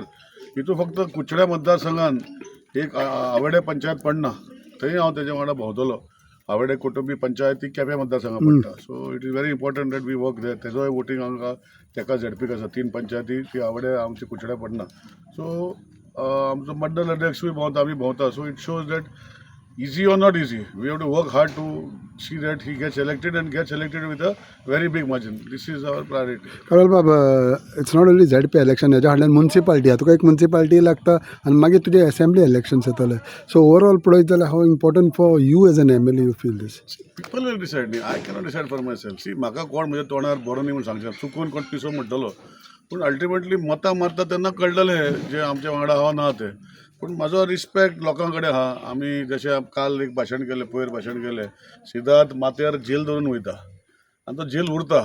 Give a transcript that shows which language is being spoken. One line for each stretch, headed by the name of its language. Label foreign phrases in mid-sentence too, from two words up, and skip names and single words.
Konkani: हितून फक्त कुचड्या मतदारसंघान एक आवेडे पंचायत पडना, थंय हांव तेजे वांगडा भोंवतलो. आवेडे कुटुंबी पंचायत ती केप्यां मतदारसंघान पडटा.
English: so it is very important that we work there.
Konkani: तेजोय वोटींग हांगा तेका ZPक आसा. 3 पंचायती ती आवेडे आमचे कुचड्या पडना. सो आमचो मंडल अध्यक्षूय भोंवता, आमी भोंवता.
English: so it shows that easy or not easy, we have to work hard to see that he gets elected and gets elected with a very big margin. This is our priority.
Konkani: कळ्ळें बाबा,
English: it's not only ZP election,
Konkani: हेज्या फाटल्यान म्युन्सिपालिटी तुका एक म्युन्सिपालिटी लागता आनी मागीर तुजे
English: assembly elections
Konkani: येतले.
English: so overall
Konkani: पळयत जाल्यार
English: how important for you as an MLA you feel this? People will decide. I cannot decide for myself. See,
Konkani: म्हाका कोण म्हज्या तोंडार बरो न्ही म्हूण सांगता, चुकून कोण पिसो म्हणटलो, पूण अल्टिमेटली मतां मारता तेन्ना कळटलें जे आमच्या वांगडा आहा ना ते. पूण म्हाजो रिस्पेक्ट लोकां कडेन आहा. आमी जशें काल एक भाशण केलें, पयर भाशण केलें, सिद्धार्थ माथ्यार जेल धरून वयता आनी तो जेल उरता.